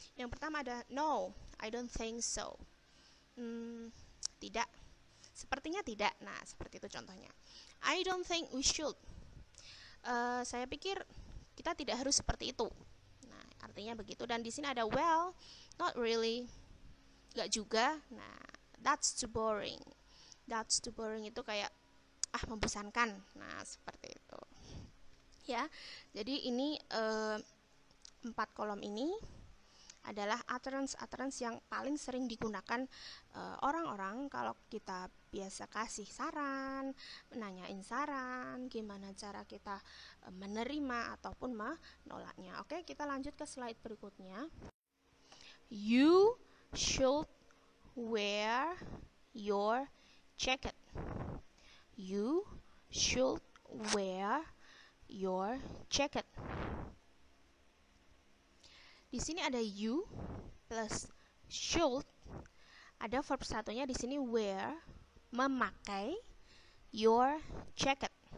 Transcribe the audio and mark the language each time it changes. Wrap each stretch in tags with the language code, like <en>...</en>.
<id>Yang pertama ada</id> <en>no, I don't think so.</en> <id>Tidak. Sepertinya tidak. Nah, seperti itu contohnya.</id> <en>I don't think we should.</en> <id>Saya pikir kita tidak harus seperti itu. Nah, artinya begitu. Dan di sini ada</id> <en>well, not really,</en> <id>nggak juga.</id> <en>Nah, that's too boring. That's too boring</en> <id>itu kayak membosankan. Nah, seperti itu. Ya, jadi ini 4 kolom ini adalah utterance yang paling sering digunakan orang-orang kalau kita biasa kasih saran, nanyain saran, gimana cara kita menerima ataupun menolaknya. Oke, kita lanjut ke slide berikutnya.</id> <en>You should wear your jacket. You should wear your jacket.</en> <id>Di sini ada you plus should, ada verb satunya di sini wear, memakai your jacket.</id>